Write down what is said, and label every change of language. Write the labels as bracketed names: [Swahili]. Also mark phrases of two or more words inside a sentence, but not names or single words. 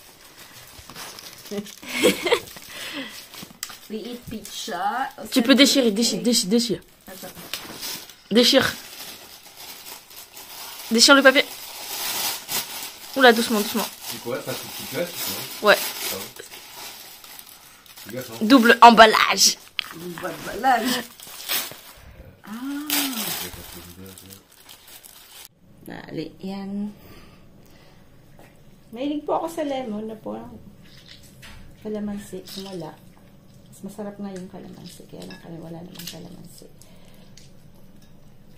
[English] We eat pizza. [French] Tu peux déchirer. Déchire. Déchire le papier. Oula, doucement. C'est quoi? Pas tout petit glace, Ouais. Double emballage. Double emballage. [Filipino] Dali, yan. Mahilig po ako sa lemon na po. Kalamansi, wala. Mas masarap nga yung kalamansi. Kaya lang wala namang kalamansi.